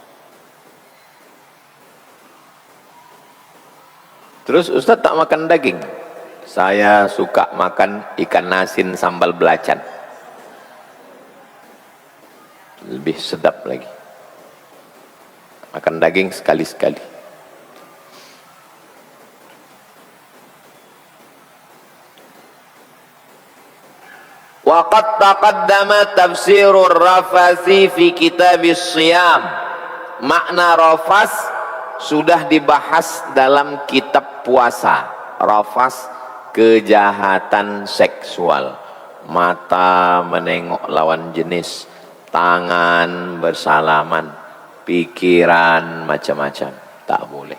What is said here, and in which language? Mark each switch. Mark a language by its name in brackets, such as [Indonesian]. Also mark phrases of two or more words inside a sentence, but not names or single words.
[Malay] Terus Ustadz tak makan daging, saya suka makan ikan asin sambal belacan, lebih sedap lagi. Makan daging sekali-sekali. [Arabic] وقد تقدم تفسير الرفث في كتاب الصيام. [Malay] Makna rafas sudah dibahas dalam kitab puasa. Rafas, kejahatan seksual, mata menengok lawan jenis, tangan bersalaman, pikiran macam-macam, tak boleh.